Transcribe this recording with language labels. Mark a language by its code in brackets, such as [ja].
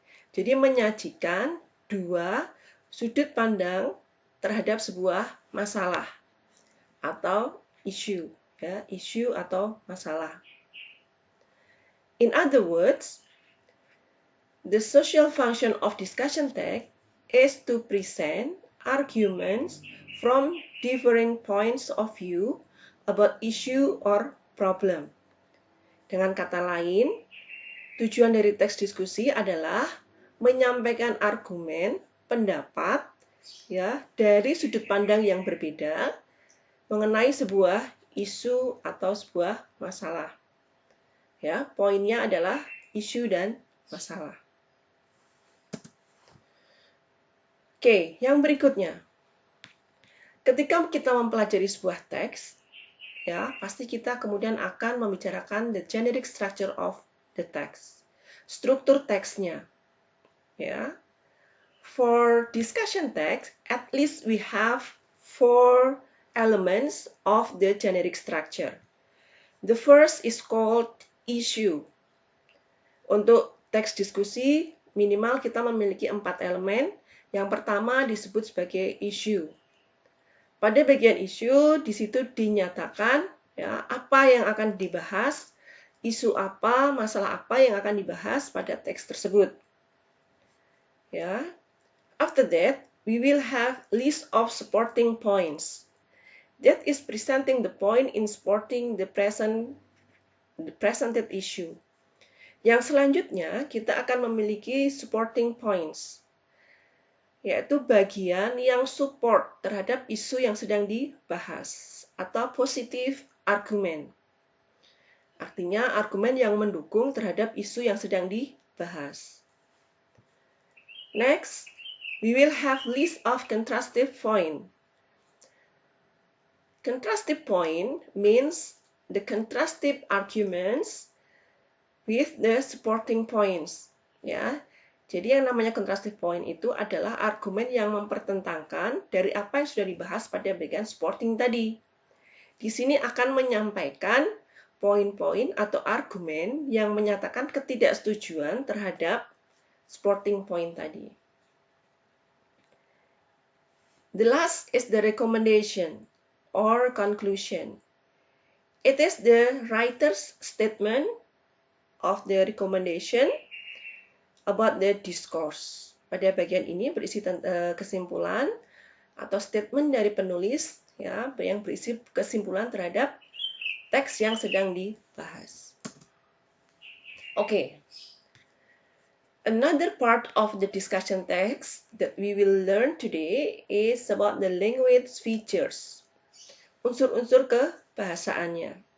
[id] Jadi menyajikan dua sudut pandang terhadap sebuah masalah atau isu, ya, isu atau masalah. [en] In other words, the social function of discussion text is to present arguments from differing points of view about issue or problem. [id] Dengan kata lain, tujuan dari teks diskusi adalah menyampaikan argumen, pendapat, ya, dari sudut pandang yang berbeda mengenai sebuah isu atau sebuah masalah. Ya, poinnya adalah isu dan masalah. Oke, yang berikutnya. Ketika kita mempelajari sebuah teks, ya, pasti kita kemudian akan membicarakan [en] the generic structure of the text. [id] Struktur teksnya. Ya. [en] For discussion text, at least we have 4 elements of the generic structure. The first is called issue. [id] Untuk teks diskusi, minimal kita memiliki 4 elemen. Yang pertama disebut sebagai issue. Pada bagian issue, di situ dinyatakan ya, apa yang akan dibahas, isu apa, masalah apa yang akan dibahas pada teks tersebut. Ya. [en] After that, we will have list of supporting points. That is presenting the point in supporting the presented issue. [id] Yang selanjutnya, kita akan memiliki supporting points, yaitu bagian yang support terhadap isu yang sedang dibahas, atau positive argument. Artinya, argumen yang mendukung terhadap isu yang sedang dibahas. [en] Next, we will have list of contrastive point. Contrastive point means the contrastive arguments with the supporting points. [id] Ya, jadi yang namanya contrastive point itu adalah argumen yang mempertentangkan dari apa yang sudah dibahas pada bagian supporting tadi. Di sini akan menyampaikan poin-poin atau argumen yang menyatakan ketidaksetujuan terhadap supporting point tadi. [en] The last is the recommendation or conclusion. It is the writer's statement of the recommendation about the discourse. [id] Pada bagian ini berisi kesimpulan atau statement dari penulis ya yang berisi kesimpulan terhadap teks yang sedang dibahas. [en] Okay. Another part of the discussion text that we will learn today is about the language features. [id] Unsur-unsur kebahasaannya.